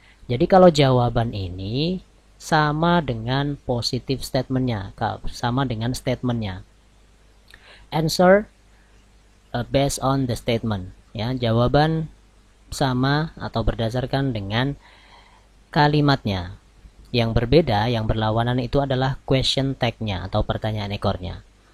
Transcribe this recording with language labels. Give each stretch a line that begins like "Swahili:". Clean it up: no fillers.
Indonesian: Jadi kalau jawaban ini sama dengan positif statementnya, sama dengan statementnya.
English: Answer based on the statement.
Indonesian: Ya, jawaban sama atau berdasarkan dengan kalimatnya. Yang berbeda, yang berlawanan itu adalah question tag-nya atau pertanyaan ekornya.